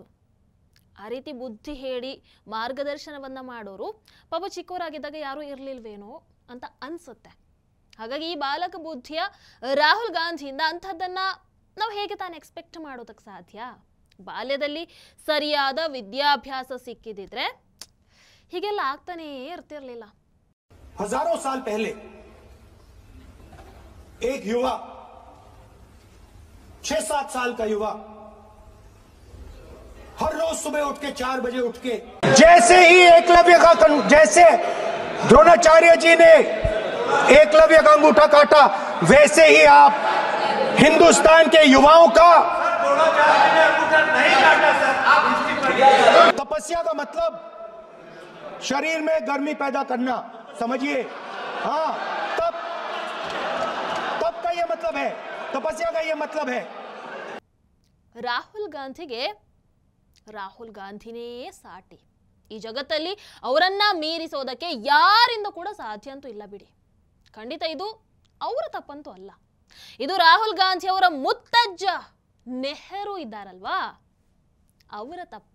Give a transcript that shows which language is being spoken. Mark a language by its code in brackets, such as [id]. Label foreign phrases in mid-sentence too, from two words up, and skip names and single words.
[kn] ಆ ರೀತಿ ಬುದ್ಧಿ ಹೇಳಿ ಮಾರ್ಗದರ್ಶನವನ್ನ ಮಾಡೋರು ಪಾಪ ಚಿಕ್ಕವರಾಗಿದ್ದಾಗ ಯಾರೂ ಇರಲಿಲ್ವೇನೋ ಅಂತ ಅನ್ಸುತ್ತೆ. ಹಾಗಾಗಿ ಈ ಬಾಲಕ ಬುದ್ಧಿಯ ರಾಹುಲ್ ಗಾಂಧಿಯಿಂದ ಅಂಥದ್ದನ್ನ ನಾವು ಹೇಗೆ ತಾನು ಎಕ್ಸ್ಪೆಕ್ಟ್ ಮಾಡೋದಕ್ಕೆ ಸಾಧ್ಯ? ಬಾಲ್ಯದಲ್ಲಿ ಸರಿಯಾದ ವಿದ್ಯಾಭ್ಯಾಸ ಸಿಕ್ಕಿದಿದ್ರೆ ಹೀಗೆಲ್ಲ ಆಗ್ತಾನೇ ಇರ್ತಿರ್ಲಿಲ್ಲ. [hi] हजारों साल पहले एक युवा 6-7 साल का युवा हर रोज सुबह उठ के 4 बजे उठ के जैसे ही एकलव्य का जैसे द्रोणाचार्य जी ने एकलव्य का अंगूठा काटा, वैसे ही आप हिंदुस्तान के युवाओं का तपस्या का मतलब शरीर में गर्मी पैदा करना, समझिए। हाँ, तब का ये मतलब है, तपस्या का ये मतलब है। [kn] ರಾಹುಲ್ ಗಾಂಧಿನೇ ಸಾಟಿ. ಈ ಜಗತ್ತಲ್ಲಿ ಅವರನ್ನ ಮೀರಿಸೋದಕ್ಕೆ ಯಾರಿಂದ ಕೂಡ ಸಾಧ್ಯ ಅಂತೂ ಇಲ್ಲ ಬಿಡಿ. ಖಂಡಿತ ಇದು ಅವರ ತಪ್ಪಂತೂ ಅಲ್ಲ. ಇದು ರಾಹುಲ್ ಗಾಂಧಿ ಅವರ ಮುತ್ತಜ್ಜ ನೆಹರು ಇದ್ದಾರಲ್ವಾ, ಅವರ ತಪ್ಪು.